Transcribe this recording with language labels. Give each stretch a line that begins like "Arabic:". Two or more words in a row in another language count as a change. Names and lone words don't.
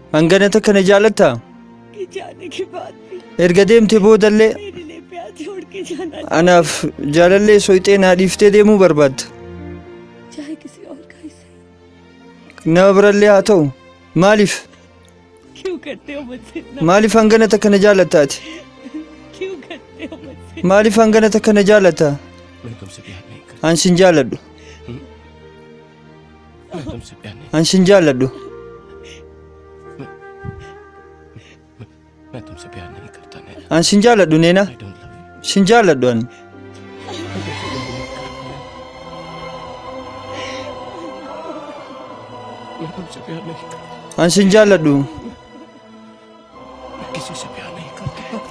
Oromo: hangana takka na jaalattaa
Hindi: कि जाने के बाद भी
Oromo: erga deemte boodallee
Hindi: मेरे लिए प्यार छोड़ के जाना
Oromo: anaaf jaalallee soyxee naa dhiiftee deemuu barbaadda
Hindi: चाहे किसी और का ही सही।
Oromo: nama birallee haa ta'u maaliif
Hindi: क्यों करते हो मुझसे इतना?
Oromo: maaliif hangana takka na jaalatta ati
Hindi: क्यों करते हो मुझसे?
Oromo: maaliif hangana takka na jaalatta
Hindi: मैं तुमसे प्यार नहीं करता।
Oromo: an sin jaaladhu
Hindi: मैं तुमसे प्यार नहीं
Oromo: an sin jaaladhu
Hindi: मैं तुमसे प्यार नहीं करता नैना।
Oromo: an sin jaaladhu neena
English: I don't love you।
Oromo: sin jaaladhu an
Hindi: मैं तुमसे प्यार नहीं करता।
Oromo: an sin jaaladhu
Hindi: मैं किसी से प्यार नहीं करता।